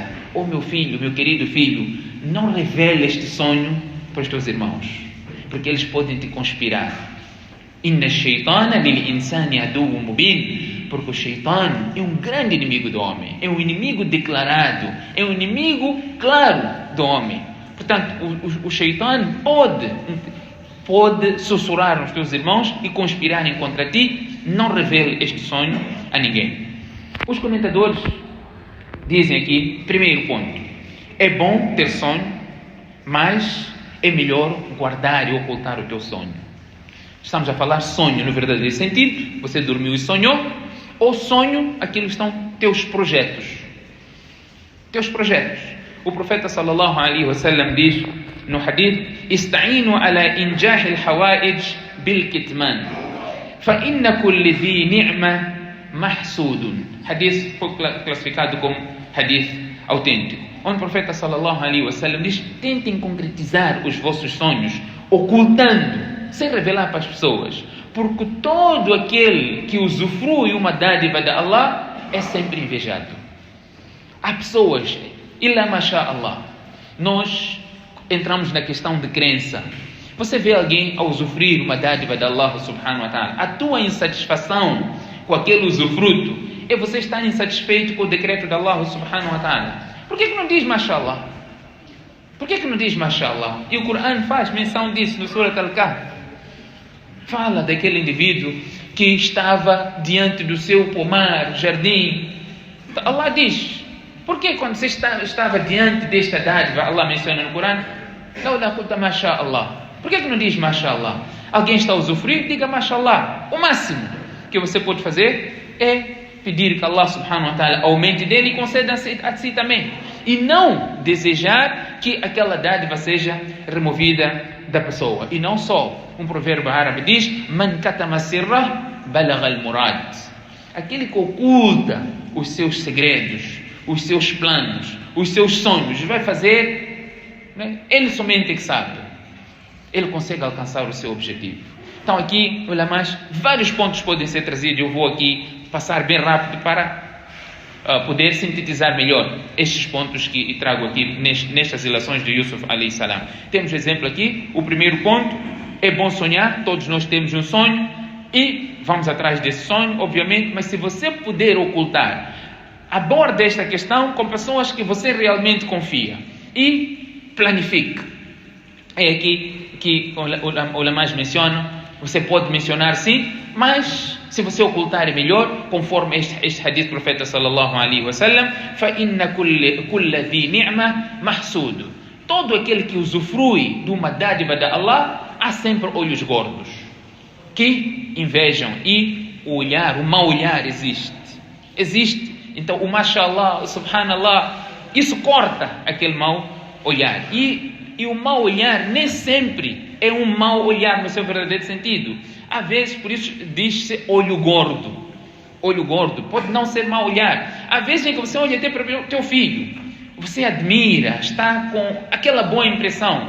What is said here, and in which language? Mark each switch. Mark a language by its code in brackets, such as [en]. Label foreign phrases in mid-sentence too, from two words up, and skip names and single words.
[pt] Oh meu filho, meu querido filho, não revele este sonho para os teus irmãos, porque eles podem te conspirar. [ar] إن الشيطان للإنسان عدو مبين. [pt] Porque o shaitan é um grande inimigo do homem, é um inimigo declarado, é um inimigo claro do homem. Portanto, o shaitan pode pode sussurrar nos teus irmãos e conspirarem contra ti. Não revele este sonho a ninguém. Os comentadores dizem aqui, primeiro ponto, é bom ter sonho, mas é melhor guardar e ocultar o teu sonho. Estamos a falar sonho no verdadeiro sentido, você dormiu e sonhou, ou sonho, aquilo estão teus projetos. Teus projetos. O profeta [ar] صلى الله عليه وسلم [pt] diz no hadith: [ar] استعينوا على إنجاح الحوائج بالكتمان فإن كل ذي نعمة محسود. [pt] Hadith foi classificado como hadith autêntico, onde o profeta [ar] صلى الله عليه وسلم [pt] diz: tentem concretizar os vossos sonhos, ocultando, sem revelar para as pessoas, porque todo aquele que usufrui uma dádiva de Allah é sempre invejado. Há pessoas, [ar] إلا ما شاء الله, [pt] nós entramos na questão de crença. Você vê alguém a usufruir uma dádiva de Allah [ar] سبحانه وتعالى, [pt] a tua insatisfação com aquele usufruto é você estar insatisfeito com o decreto de Allah [ar] سبحانه وتعالى. [pt] Por que não diz mashallah? Por que não diz mashallah? E o Corão faz menção disso no Surat Al-Kahf. Fala daquele indivíduo que estava diante do seu pomar, jardim. Allah diz: por que quando você estava diante desta dádiva, Allah menciona no Corão, por que não diz mashallah? Alguém está a usufruir? Diga mashallah. O máximo que você pode fazer é pedir que Allah [ar] سبحانه وتعالى [pt] aumente dele e conceda a si também. E não desejar que aquela dádiva seja removida da pessoa. E não só. Um provérbio árabe diz: [ar] من كتم سره بلغ المراد. [pt] Aquele que oculta os seus segredos, os seus planos, os seus sonhos, vai fazer, né? Ele somente que sabe. Ele consegue alcançar o seu objetivo. Então aqui, olha mais, vários pontos podem ser trazidos. Eu vou aqui passar bem rápido para poder sintetizar melhor estes pontos que trago aqui nestas relações de Yusuf [ar] عليه السلام. [pt] Temos exemplo aqui. O primeiro ponto: é bom sonhar. Todos nós temos um sonho e vamos atrás desse sonho, obviamente, mas se você puder ocultar, aborde esta questão com pessoas que você realmente confia e planifique. É aqui que o Lamás menciona. Você pode mencionar sim, mas se você ocultar é melhor, conforme este hadith do profeta [ar] صلى الله عليه وسلم: فإن كل ذي نعمة محسود. [pt] Todo aquele que usufrui de uma dádiva de Allah, há sempre olhos gordos que invejam, e o mau olhar existe. Então o [ar] ما شاء الله، سبحان الله, [pt] isso corta aquele mau olhar. E o mau olhar nem sempre é um mau olhar no seu verdadeiro sentido. Às vezes, por isso diz-se olho gordo. Olho gordo pode não ser mau olhar. Às vezes em que você olha até para o teu filho, você admira, está com aquela boa impressão.